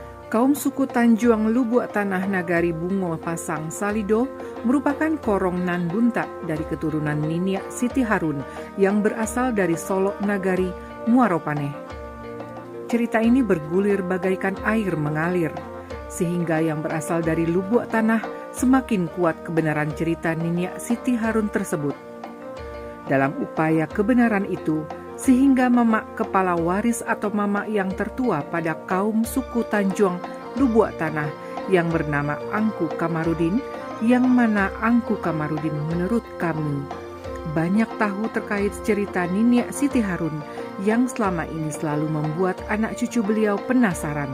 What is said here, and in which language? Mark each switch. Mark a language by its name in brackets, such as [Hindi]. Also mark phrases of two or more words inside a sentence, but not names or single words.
[Indonesian] Kaum suku Tanjuang Lubuk Tanah Nagari Bungo Pasang Salido merupakan korong nan bunta dari keturunan Niniak Siti Harun yang berasal dari Solok Nagari Muaropaneh. Cerita ini bergulir bagaikan air mengalir, sehingga yang berasal dari lubuk tanah semakin kuat kebenaran cerita Niniak Siti Harun tersebut. Dalam upaya kebenaran itu, sehingga mamak kepala waris atau mamak yang tertua pada kaum suku Tanjuang Lubuk Tanah yang bernama Angku Kamarudin, yang mana Angku Kamarudin menurut kami banyak tahu terkait cerita Niniak Siti Harun yang selama ini selalu membuat anak cucu beliau penasaran.